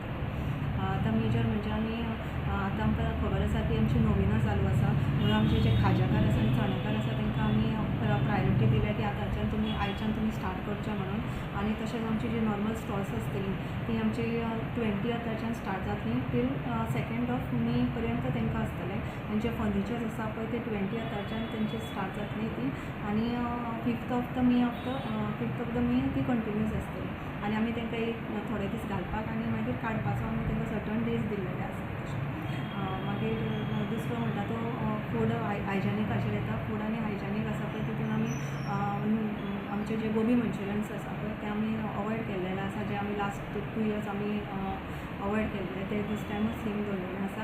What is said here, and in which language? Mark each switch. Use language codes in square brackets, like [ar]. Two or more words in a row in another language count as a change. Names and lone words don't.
[kok] आतां मेजर म्हणजे आमी आतां आमकां खबर आसा की आमची नोविनां चालू आसा म्हणून आमचे जे खाज्याकार आसा आनी चणेकार आसा तांकां आमी प्रायोरिटी दिल्या की आतांच्यान आयच्यान तुमी स्टार्ट करचें म्हणून. आनी तशेंच आमची जी [en] normal stalls [kok] आसतली ती आमची 20th स्टार्ट जातली [en] till 2nd of May [kok] पर्यंत तांकां आसतलें. तेंचे फर्निचर्स आसा पळय ते 20th तेंची स्टार्ट जातली ती आनी [en] 5th of May [kok] ती कंटिन्यूस आसतली. आनी आमी तांकां एक थोडे दीस घालपाक आनी मागीर काडपाचो आमी तांकां [en] certain days [kok] दिल्लेले आसा. मागीर दुसरो म्हणटा तो फूड हायजेनिकाचेर येता. फूड आनी हायजेनीक आसा पळय तितून आमी आमचे जे गोबी मंचुरियन्स आसा पळय ते आमी अवॉयड केल्लेले आसा जे आमी [en] last 2 years [kok] आमी अवॉयड केल्ले ते दीस टायमूच सेम दवरलेले आसा.